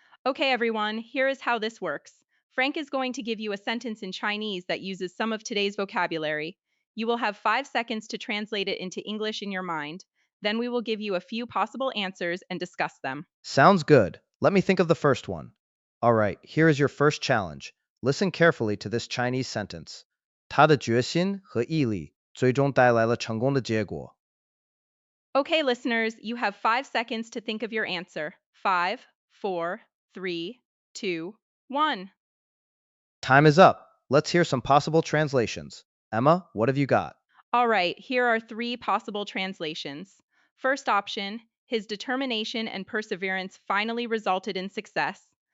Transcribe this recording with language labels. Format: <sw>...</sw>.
<en>Okay, everyone, here is how this works. Frank is going to give you a sentence in Chinese that uses some of today's vocabulary. You will have 5 seconds to translate it into English in your mind. Then we will give you a few possible answers and discuss them. Sounds good. Let me think of the first one. All right, here is your first challenge. Listen carefully to this Chinese sentence.</en> <zh>他的决心和毅力最终带来了成功的结果。</zh> <en>Okay, listeners, you have 5 seconds to think of your answer. Five, four, three, two, one. Time is up. Let's hear some possible translations. Emma, what have you got? All right, here are three possible translations. First option, his determination and perseverance finally resulted in success.</en>